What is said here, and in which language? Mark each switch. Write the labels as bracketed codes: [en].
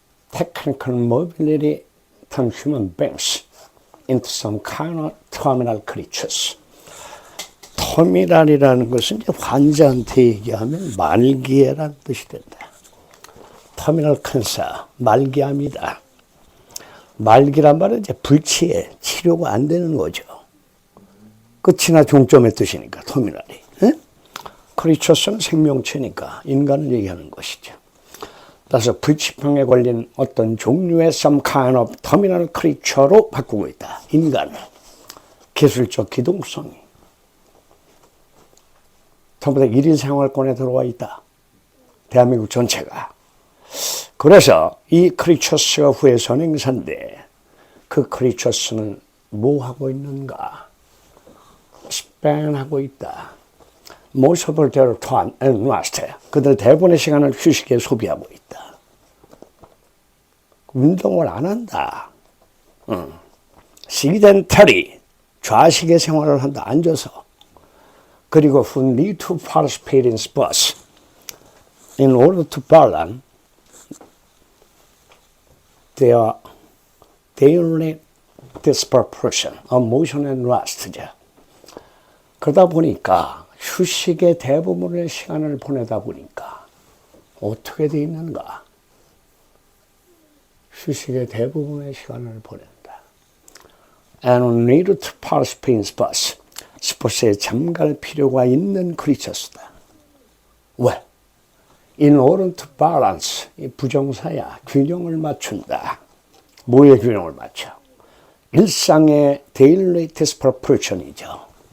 [en] Technical mobility turns human beings into some kind of terminal creatures. [ko] 터미널이라는 것은 이제 환자한테 얘기하면 말기애라는 뜻이 된다. 터미널 캔서, 말기암이다. 말기란 말은 이제 불치해, 치료가 안 되는 거죠. 끝이나 종점의 뜻이니까, 터미널이. 크리처스는 생명체니까 인간을 얘기하는 것이죠. 따라서 불치병에 걸린 어떤 종류의 [en] some kind of terminal creature [ko] 로 바꾸고 있다. 인간을. 기술적 기동성이. 전부 다 1인 생활권에 들어와 있다. 대한민국 전체가. 그래서 이 크리처스가 후에 선행사인데 그 크리처스는 뭐 하고 있는가? 스펜하고 있다. [en] Most of their time and rest. [ko] 그들 대부분의 시간을 휴식에 소비하고 있다. 운동을 안 한다. sedentary, 좌식의 생활을 한다. 앉아서. [en] 그리고 who need to participate in sports in order to balance their daily disproportion of motion and rest. [ko] 그러다 보니까 휴식의 대부분의 시간을 보내다 보니까 어떻게 돼 있는가? 휴식의 대부분의 시간을 보낸다. [en] And need to participate in sports. [ko] 스포츠에 참가할 필요가 있는 크리처스다. [en] 왜? In order to balance. [ko] 이 부정사야. 균형을 맞춘다. 뭐의 균형을 맞춰? 일상의 daily disproportion이죠.